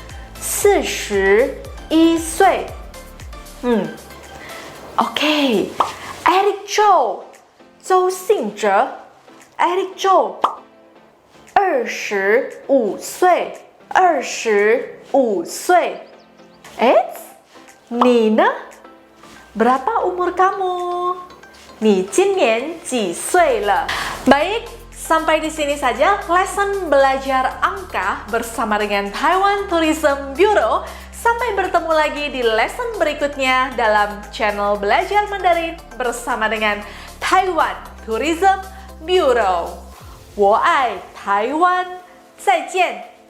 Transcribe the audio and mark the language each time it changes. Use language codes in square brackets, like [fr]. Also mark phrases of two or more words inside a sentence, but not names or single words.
[zh] 41 岁. Oke, Eric Zhou, 周信哲 Eric Zhou, 25 岁, 25 岁. Ni呢? [id] Berapa umur kamu? [zh] Ni 今年几岁了? [id] Baik, sampai di sini saja lesson belajar angka bersama dengan Taiwan Tourism Bureau. Sampai bertemu lagi di lesson berikutnya dalam channel Belajar Mandarin bersama dengan Taiwan Tourism Bureau. [zh] 我爱台湾，再见。